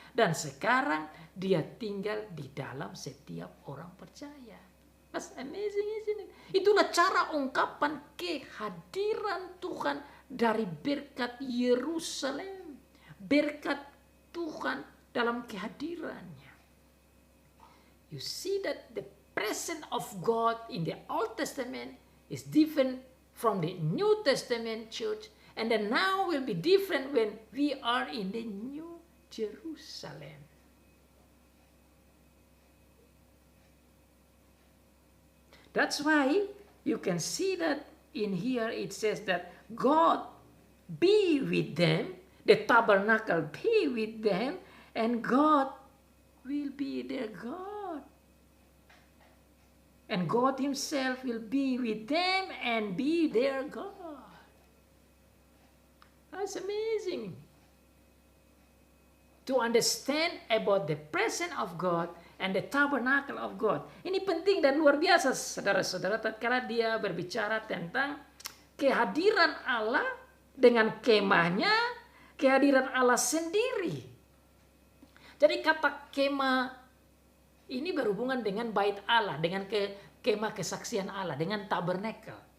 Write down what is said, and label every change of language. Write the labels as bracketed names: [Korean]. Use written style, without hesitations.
[Indonesian] Dan sekarang dia tinggal di dalam setiap orang percaya. [English] That's amazing, isn't it? [Indonesian] Itulah cara ungkapan kehadiran Tuhan dari berkat Yerusalem. Berkat Tuhan dalam kehadirannya. [English] You see that the presence of God in the Old Testament is different from the New Testament church, and then now will be different when we are in the New Jerusalem. That's why you can see that in here it says that God be with them, the tabernacle be with them, and God will be their God. And God himself will be with them and be their God. That's amazing. To understand about the presence of God and the tabernacle of God. [Indonesian] Ini penting dan luar biasa saudara-saudara tatkala dia berbicara tentang kehadiran Allah dengan kemahnya, kehadiran Allah sendiri. Jadi kata kemah ini berhubungan dengan bait Allah, dengan kemah kesaksian Allah, dengan tabernakel.